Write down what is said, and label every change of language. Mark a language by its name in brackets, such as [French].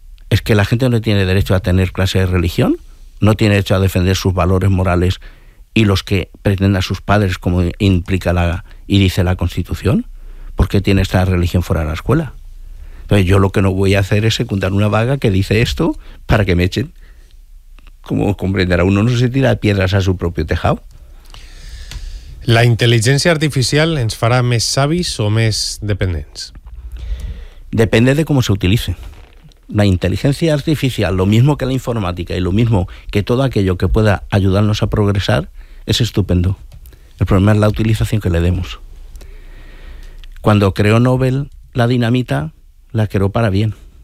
[Spanish] ¿Es que la gente no tiene derecho a tener clase de religión? ¿No tiene derecho a defender sus valores morales y los que pretendan sus padres, como implica la y dice la Constitución? ¿Por qué tiene esta religión fuera de la escuela? Entonces yo lo que no voy a hacer es secundar una vaga que dice esto para que me echen. Como comprenderá, uno no se tira piedras a su propio tejado. [Catalan] ¿La inteligencia artificial ens farà més savis o més dependents? [Spanish] Depende de cómo se utilice. La inteligencia artificial, lo mismo que la informática y lo mismo que todo aquello que pueda ayudarnos a progresar, es estupendo. El problema es la utilización que le demos. Cuando creó Nobel la dinamita, la creó para bien.